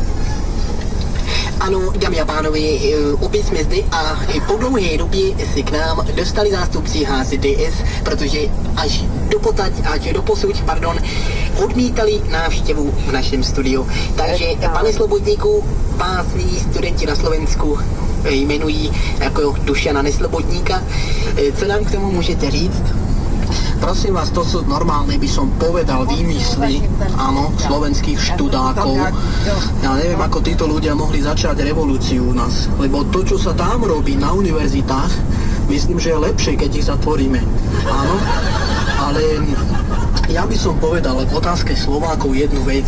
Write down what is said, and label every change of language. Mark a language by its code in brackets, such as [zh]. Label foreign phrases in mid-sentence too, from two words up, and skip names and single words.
[cs] Ano, dámy a pánové, opět jsme zde a po dlouhé době se k nám dostali zástupci HZDS, protože až doposud, odmítali návštěvu v našem studiu. Takže, pane Slobodníku, pásní studenti na Slovensku jmenují jako Dušana Neslobodníka. Co nám k tomu můžete říct? [sk] Prosím vás, to sú normálne, by som povedal, výmysly, áno, slovenských študákov. Ja neviem, ako títo ľudia mohli začať revolúciu u nás, lebo to, čo sa tam robí na univerzitách, myslím, že je lepšie, keď ich zatvoríme. Áno, ale ja by som povedal k otázke Slovákov jednu vec.